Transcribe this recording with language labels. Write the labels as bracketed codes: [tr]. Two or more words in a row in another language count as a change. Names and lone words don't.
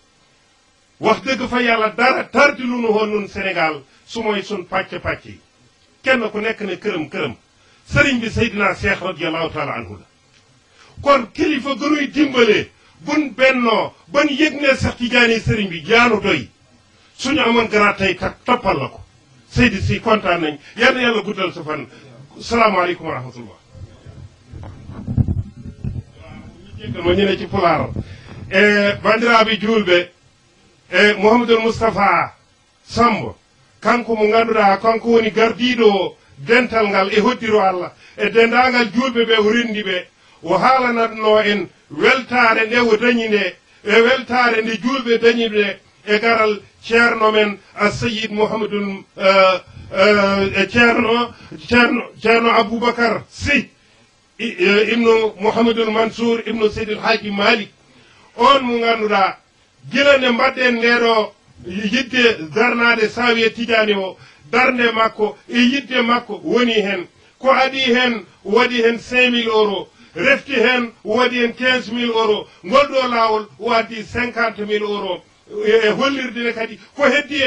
[wo] wax dëgg fa yàlla dara tardi lu nu woon nun Sénégal su mooy sun pàcc-pàcc yi kenn ku nekk ne këram sëriñ bi Seydina Cheikh [ar] radiyallahu taala anhu [wo] la kon kilifa gënuy dimbalee buñ bennoo ban yëg ne sax ci jaani sëriñ bi jaanu doy suñu amoon garaat tey kat toppal la ko Seydi si kontaan nañ yal na yàlla guddal sa fan [ar] salaamaaleykum wa rahmatullah [ff] mo ñine ci pulaar bandiraɓe julɓe mouhamadoul moustapha sambo kanko mo ganduɗa kanko woni gardiɗo dental ngal e hoddiro allah e dendagal julɓe ɓe o rendi ɓe o haalanatno en weltare nde o dañi nde e weltare nde julɓe dañi ɓe e garal ceerno men a seyid mouhamadoul ceerno aboubacar sy ibnu mouhamadoul mansour ibnu seydil haji malik on mo ganduɗa gila nde mbaɗɗen ndeɗo yidde darnade sawiye tidiane o darnde makko e yidde makko woni hen ko adi hen waɗi hen 5000 euros refti hen waɗi hen 15000 euros ngol ɗo lawol waddi 50000 euros e hollirde kadi ko heddi